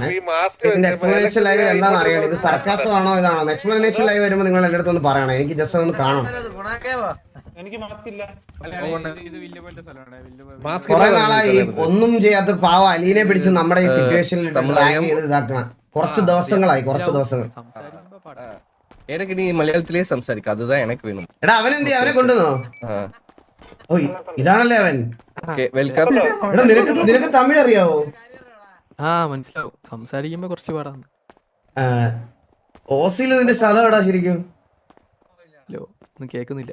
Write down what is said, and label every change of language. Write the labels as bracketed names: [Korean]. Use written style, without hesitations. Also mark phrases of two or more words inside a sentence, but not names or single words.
[Malayalam] ഇതിന്റെ [English] explanation live [Malayalam] എന്താണെന്ന് അറിയണം. ഇത് സർക്കാസമാണോ ഇതാണോ? [English] explanation live [Malayalam] വരുമ്പോൾ നിങ്ങൾ എന്റെ അടുത്ത് ഒന്ന് പറയണം. എനിക്ക് ജസ്റ്റ് ഒന്ന് കാണണം. കുറെ നാളായി ഒന്നും ചെയ്യാത്ത പാവ അലീനെ പിടിച്ച് നമ്മുടെ ഈ സിറ്റുവേഷനിൽ റാങ്ക് ചെയ്ത് ഇതാക്കണം. കുറച്ച് ദിവസങ്ങൾ [Tamil] எனக்கு நீ மலையாளத்திலே സംസാരിക്കാം. அதுதான் எனக்கு வேணும். [Malayalam] എടാ അവനെന്തി അവനെ കൊണ്ടുവന്നോ? ഓ ഇതാണല്ലേ അവൻ. വെൽക്കം. എടാ നിനക്ക് തമിഴ് അറിയാവോ? മനസ്സിലാവും. സംസാരിക്കുമ്പോ കുറച്ച് പാടാണ്. ഓസിയിൽ നിന്റെ സ്ഥലം എവിടാ ശരിക്കും? ഹലോ, ഒന്നും കേക്കുന്നില്ല.